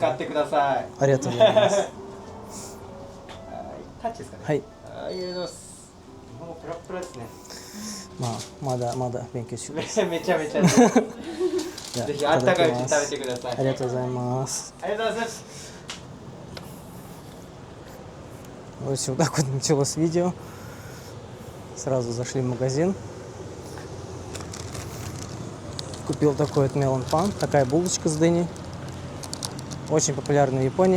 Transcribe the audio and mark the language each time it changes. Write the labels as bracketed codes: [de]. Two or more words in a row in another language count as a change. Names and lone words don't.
[ja] 使ってください。ありがとうございます。はい、タッチですかね。はい。ありがとうございます。もうプラプラですね。まあ、まだ勉強中です。めちゃめちゃ。じゃあぜひあったかいうちに食べてください。ありがとうございます。ありがとうございます。 [ru] Вот так вот началось видео. Сразу зашли в магазин. Купил такой вот мелон пан, такая булочка с дыней. Очень популярна в Японии.